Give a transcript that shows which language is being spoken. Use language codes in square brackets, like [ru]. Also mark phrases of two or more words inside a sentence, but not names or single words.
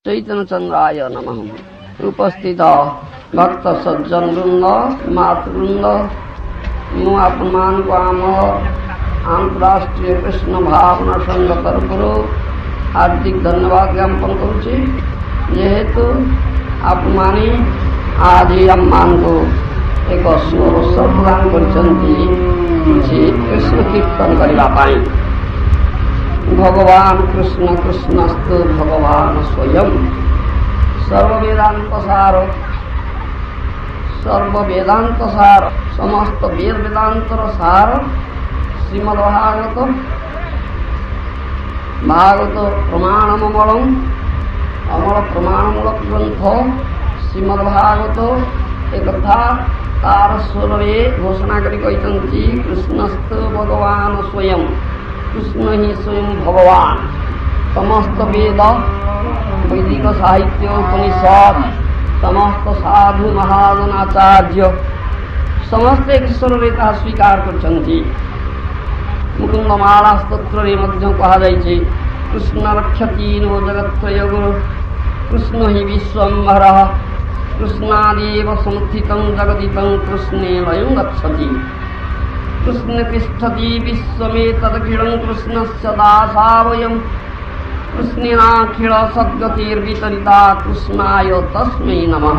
[sa] चैतन्य चंद्राय नमः। उपस्थित भक्त सज्जन वृंद मातृवृंद [or] ମୁଁ ଆପଣମାନଙ୍କୁ ଆମ ଆନ୍ତରାଷ୍ଟ୍ରୀୟ କୃଷ୍ଣ ଭାବନା ସଂଘ ତରଫରୁ ହାର୍ଦ୍ଦିକ ଧନ୍ୟବାଦ ଜ୍ଞାପନ କରୁଛି। ଯେହେତୁ ଆପଣମାନେ ଆଜି ଆମମାନଙ୍କୁ ଏକ ସୁଅବସର ପ୍ରଦାନ କରିଛନ୍ତି କିଛି କୃଷ୍ଣ କୀର୍ତ୍ତନ କରିବା ପାଇଁ। [sa] भगवान कृष्ण कृष्णस्तु भगवान स्वयं सर्ववेदांत सार समस्त वेद वेदांतर सार श्रीमद् [or] ଭାଗବତ ପ୍ରମାଣମୂଳମ ଅମଳ ପ୍ରମାଣମୂଳକ ଗ୍ରନ୍ଥ ଶ୍ରୀମଦ୍ ଭାଗବତ ଏକ ତାର ସ୍ୱରେ ଘୋଷଣା କରି କହନ୍ତି [sa] कृष्णस्तु भगवान स्वयं [hi] कृष्ण ही स्वयं भगवान। [or] ସମସ୍ତ ବେଦ ବୈଦିକ ସାହିତ୍ୟ ଉପନିଷଦ ସମସ୍ତ ସାଧୁ ମହାଜନ ଆଚାର୍ଯ୍ୟ ସମସ୍ତ ଈଶ୍ୱର ସ୍ୱୀକାର କରୁଛନ୍ତି। [sa] मुकुंदमाला स्तोत्र कहा कृष्ण रक्षति नो जगत्त्रय गुरु कृष्ण ही विश्वम्भर कृष्णादेव संस्थितं जगदितं कृष्णे लयं गच्छति कृष्ण तिष्ठति विश्वमेतदखिलं कृष्णस्य दासा वयं कृष्णेनाखिल सद्गतिर्वितरिता कृष्णाय तस्मै नमः।